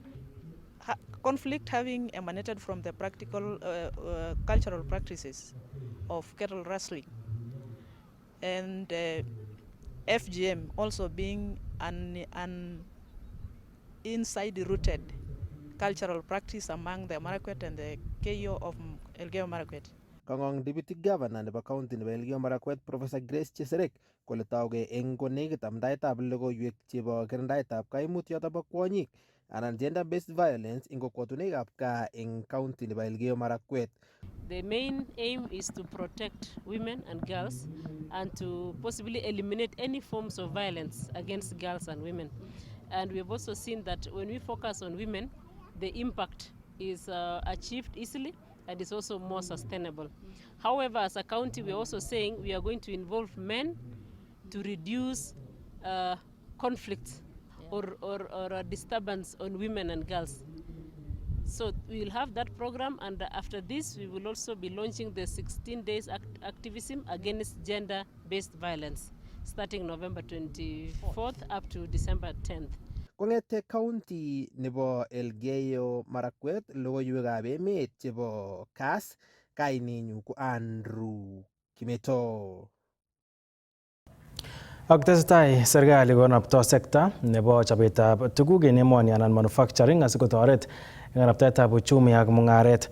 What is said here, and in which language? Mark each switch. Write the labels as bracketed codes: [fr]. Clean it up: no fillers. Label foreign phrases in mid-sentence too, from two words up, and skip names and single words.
[en] Conflict having emanated from the practical cultural practices of cattle rustling, and FGM also being an inside-rooted cultural practice among the Marakwet and the KO of Elgeyo Marakwet. [kln] Kang'ong [en] Deputy Governor [kln] nebo County nebo Elgeyo Marakwet Professor Grace Cheserek kole taugei eng konekit amdaetab logoiwek chebo kirindaetab kaimutiot bo kwonyik anan [en] gender-based violence [kln] eng kokwotunwekab gaa eng county nebo Elgeyo Marakwet. [en] The main aim is to protect women and girls and to possibly eliminate any forms of violence against girls and women. And we've also seen that when we focus on women, the impact is achieved easily and is also more sustainable. However, as a county, we're also saying we are going to involve men to reduce conflicts or a disturbance on women and girls. So we will have that program, and after this, we will also be launching the 16 days activism against gender-based violence, starting November 24th up to December 10th. [kln] Kong'ete county nebo Elgeyo Marakwet, logoiwekab emet chebo CAS, kainenyu ko Andrew Kimeto. Ak tesetai serikali konapto sekta nebo chobetab tuguk en emoni anan manufacturing asikotoret eng kanaptaetab uchumi ak mung'aret.